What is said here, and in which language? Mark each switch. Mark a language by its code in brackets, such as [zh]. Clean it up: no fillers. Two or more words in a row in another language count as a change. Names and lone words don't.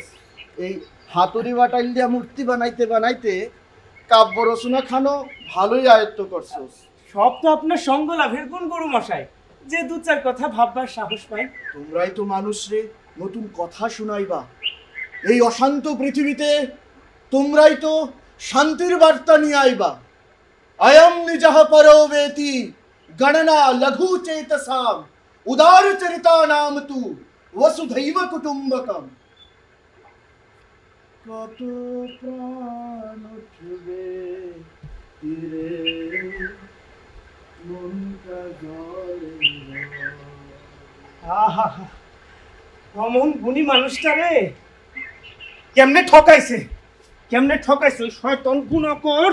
[bn] এই হাতুড়ি বাটাইল দিয়া মূর্তি বানাইতে বানাইতে কাব্য রচনা খানো ভালোই আয়ত্ত করছস। সব তো আপনার সঙ্গ লাভের গুণ গুরু মশাই। যে দু চার কথা ভাববার সাহস পাই। তোমরাই তো মানুষরে নতুন কথা শুনাইবা। এই অশান্ত পৃথিবীতে তোমরাই তো শান্তির বার্তা নিয়ে আইবা। [sa] अयम निजः परो वेति गणना लघु चेतसाम उदार चरिता नाम तु वसुधैव कुटुम्बकम। [bn] কত প্রাণ উঠবে তীরে মনটা জলে। আহা, অমন গুণী মানুষটা রে কেমনে ঠকাইছে, কেমনে ঠকাইছে ওই শয়তান গুণাকর।